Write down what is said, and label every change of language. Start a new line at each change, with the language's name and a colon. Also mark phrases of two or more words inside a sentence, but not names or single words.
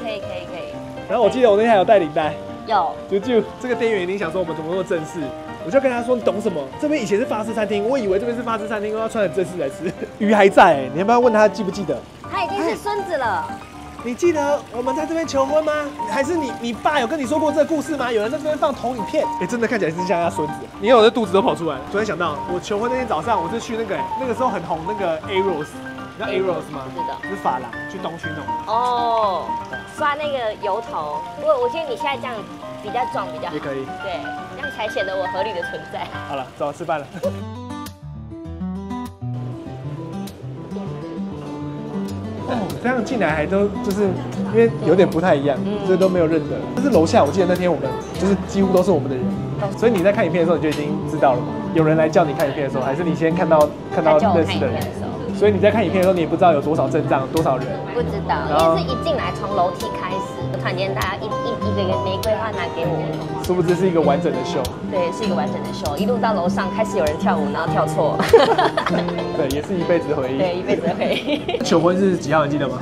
Chinese: 然後我記得我那天還有帶領帶，有，就這個店員一定想說我們怎麼那麼正式，我就跟他說你懂什麼？這邊以前是法式餐廳，我以為這邊是法式餐廳，我要穿很正式來吃。魚還在哎，你要不要問他記不記得？他已經是孫子了。你記得我們在這邊求婚嗎？還是你爸有跟你說過這個故事嗎？有人在這邊放投影片，哎，真的看起來是像他孫子。你看我的肚子都跑出來了。突然想到，我求婚那天早上，我是去那個時候很紅那個 Aros， 你知道 Aros 嗎？知道，是髮廊，去東區弄。哦，刷那個油頭。我觉得你現在這樣比比較壯比較好。也可以。对，這樣才顯得我合理的存在。好了，走，吃飯了。哦，这樣進來還都就是因為有點不太一樣，所以都沒有認得。但是樓下我記得那天我們就是幾乎都是我們的人，所以你在看影片的時候你就已經知道了嘛？有人來叫你看影片的時候，還是你先看到認識的人？所以你在看影片的時候，你也不知道有多少陣仗，多少人？不知道，因為是一進來從樓梯開始，突然間大家一個玫瑰花拿給我， 殊不知是一個完整的秀。對，是一個完整的秀，一路到樓上開始有人跳舞，然後跳錯。对，也是一輩子回憶。對，一輩子回憶。求婚是幾號？你記得嗎？